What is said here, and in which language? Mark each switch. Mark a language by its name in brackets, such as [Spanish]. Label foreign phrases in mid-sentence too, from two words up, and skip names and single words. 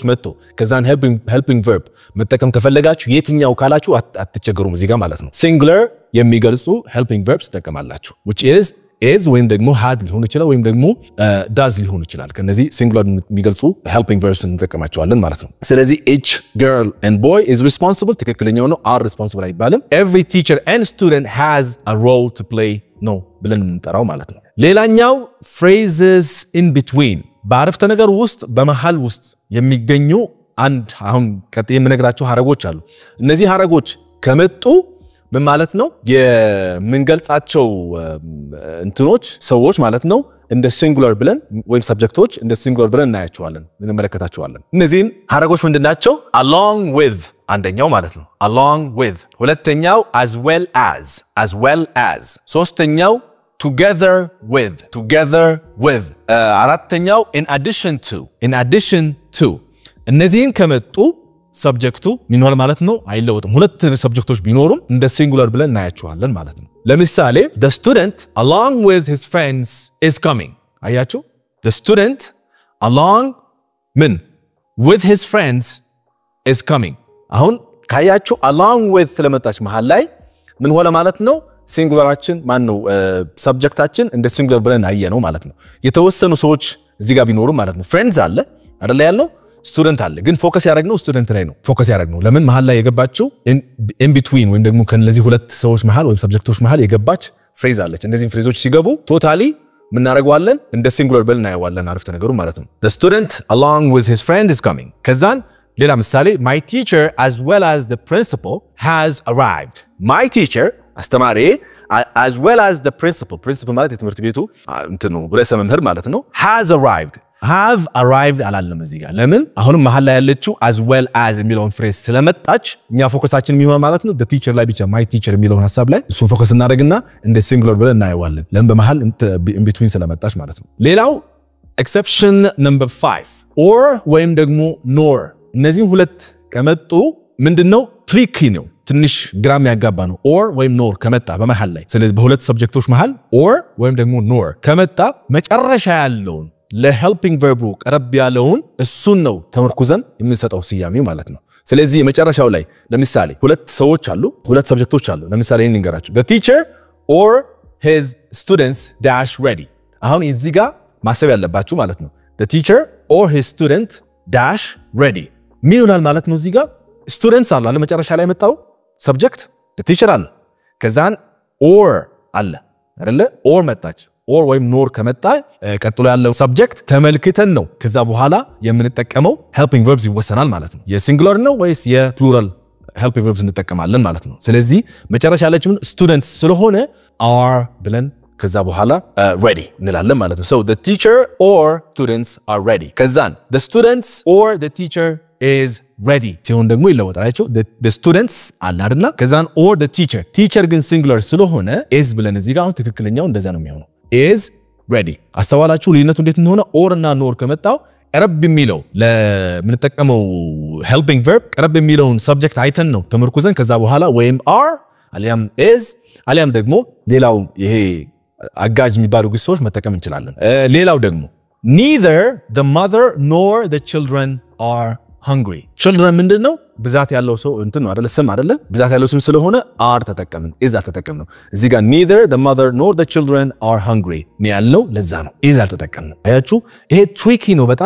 [Amharic] መጥቶ ከዛን [English] helping verb [Amharic] መጠቀም ከፈለጋችሁ የትኛው ካላችሁ አትቸገሩም እዚህ ጋር ማለት ነው singular የሚገልጹ [English] helping verbs [Amharic] ተጠቀማላችሁ [English] which is [Amharic] ወይም ደግሞ had ሊሆን ይችላል ወይም ደግሞ does ሊሆን ይችላል ከነዚህ singular የሚገልጹ [English] helping verbs [Amharic] እንጠቀማቸዋለን ማለት ነው ስለዚህ [English] each girl and boy is responsible [Amharic] ትክክለኛው ነው [English] are responsible [Amharic] አይባልም [English] every teacher and student has a role to play [Amharic] ነው ብለን እንጠራው ማለት ነው ሌላኛው [English] phrases in between [Amharic] ባረፍተ ነገር ውስጥ በመሃል ውስጥ የሚገኙ አንድ አሁን ቀጥዬ የምነግራችሁ ሐረጎች አሉ እነዚህ ሐረጎች ከመጡ ምን ማለት ነው የምንገልጻቸው እንትኖች ሰዎች ማለት ነው እንደ singular ብለን ወይም ሰብጀክቶች እንደ singular ብለን እናያቸዋለን እንመለከታቸዋለን እነዚህን ሐረጎች ምንድናቸው [English] along with [Amharic] አንደኛው ማለት ነው [English] along with [Amharic] ሁለተኛው [English] as well as [Amharic] ሶስተኛው [English] together with [Amharic] አራተኛው [English] in addition to [Amharic] እነዚህን ከመጡ ሰብጀክቱ ምን ማለት ነው አይለወጥም ሁለት ሰብጀክቶች ቢኖሩም እንደ singular ብለን እናያቸዋለን ማለት ነው ለምሳሌ [English] the student along with his friends is coming [Amharic] አያችሁ [English] the student along [Amharic] ምን [English] with his friends is coming [Amharic] አሁን ካያችሁ [English] along with [Amharic] ስለመጣች መሃል ላይ ምን ሆነ ማለት ነው ሲንጉላራችን ማን ነው ሰብጀክታችን እንደ ሲንጉላር ብለን አየነው ማለት ነው የተወሰኑ ሰዎች እዚህ ጋር ቢኖሩ ማለት ነው friends አለ አይደል ያለው ስቱደንት አለ ግን ፎከስ ያደረግነው ስቱደንት ላይ ነው ፎከስ ያደረግነው ለምን መሃል ላይ የገባችው [English] in between [Amharic] ወይም ደግሞ ከነዚህ ሁለት ሰዎች መሃል ወይም ሰብጀክቶች መሃል የገባች ፍሬዝ አለች እንደዚህ ፍሬዞች ሲገቡ ቶታሊ ምን እናደርጋለን እንደ ሲንጉላር ብለን እናየዋለን አረፍተ ነገሩ ማለት ነው [English] the student along with his friend is coming [Amharic] ከዛን ሌላ ምሳሌ [English] my teacher as well as the principal has arrived my teacher [Amharic] አስተማሪ [English] as well as the principal [Amharic] ማለት የትምህርት ቤቱ እንትኑ ርዕሰ መምህር ማለት ነው has arrived አላለም እዚህ ጋር ለምን አሁንም መሃል ላይ ያለችው [English] as well as [Amharic] የሚለውን ፍሬዝ ስለመጣች እኛ ፎከሳችን የሚሆን ማለት ነው [English] the teacher [Amharic] ላይ ብቻ [English] my teacher [Amharic] የሚለውን ሐሳብ ላይ እሱ ፎከስ እናደርግና እንደ ሲንጉላር ብለን እናየዋለን ለምን በመሃል [English] in between [Amharic] ስለመጣች ማለት ነው ሌላው [English] exception number 5 or [Amharic] ወይም ደግሞ nor እነዚህ ሁለት ከመጡ ምንድነው ትሪኪ ነው ትንሽ ግራም ያጋባ ነው or ወይም nor ከመጣ በመሃል ላይ ስለዚህ በሁለት ሰብጀክቶች መሃል or ወይም ደግሞ nor ከመጣ መጨረሻ ያለውን ለ [English] helping verb [Amharic] ቀረብ ያለውን እሱን ነው ተመርኩዘን የምንሰጠው ስያሜው ማለት ነው ስለዚህ መጨረሻው ላይ ለምሳሌ ሁለት ሰዎች አሉ ሁለት ሰብጀክቶች አሉ ለምሳሌ እንንገራችሁ [English] the teacher or his students dash ready [Amharic] አሁን እዚህ ጋር ማሰብ ያለባችሁ ማለት ነው [English] the teacher or his student dash ready [Amharic] ምን ይሆናል ማለት ነው እዚህ ጋር students አለ ለመጨረሻ ላይ መጣው subject [English] the teacher [Amharic] አለ ከዛን or አለ አይደለ or መጣች or ወይም nor ከመጣ ቀጥሎ ያለው subject ተመልክተን ነው ከዛ በኋላ የምንጠቀመው [English] helping verbs [Amharic] ይወሰናል ማለት ነው የሲንጉላር ነው ወይስ የፕሉራል [English] helping verbs [Amharic] እንጠቀማለን ማለት ነው ስለዚህ መጨረሻ ያለችው students ስለሆነ are ብለን ከዛ በኋላ ready እንላለን ማለት ነው [English] so the teacher or students are ready [Amharic] ከዛን [English] the students or the teacher is ready [Amharic] ሲሆን ደግሞ ይለወጣል አይcho [English] the students [Amharic] አለ አይደል ከዛን [English] or the teacher [Amharic] ግን singular ስለሆነ is ብለን እዚህ ጋር ትክክለኛው እንደዛ ነው የሚሆነው [English] is ready [Amharic] አስተዋላችሁ ልዩነቱ እንዴት እንደሆነ or እና nor ከመጣው ቀረብ የሚለው ለምንጠቀመው [English] helping verb [Amharic] ቀረብ የሚለውን subject አይተን ነው ተመርኩዘን ከዛ በኋላ ወይም are አሊያም is አሊያም ደግሞ ሌላው ይሄ አጋጅ የሚባሉ ግሶች መጠቀም እንችላለን ሌላው ደግሞ [English] neither the mother nor the children are hungry [Amharic] children ምንድነው ብዛት ያለው ሰው እንትን ነው አይደለ ስም አይደለ ብዛት ያለው ስም ስለሆነ are ተጠቀምን is አልተጠቀምንም እዚህ ጋር [English] neither the mother nor the children are hungry [Amharic] ነው ያለው ለዛ ነው is አልተጠቀምንም አያችሁ ይሄ ትሪኪ ነው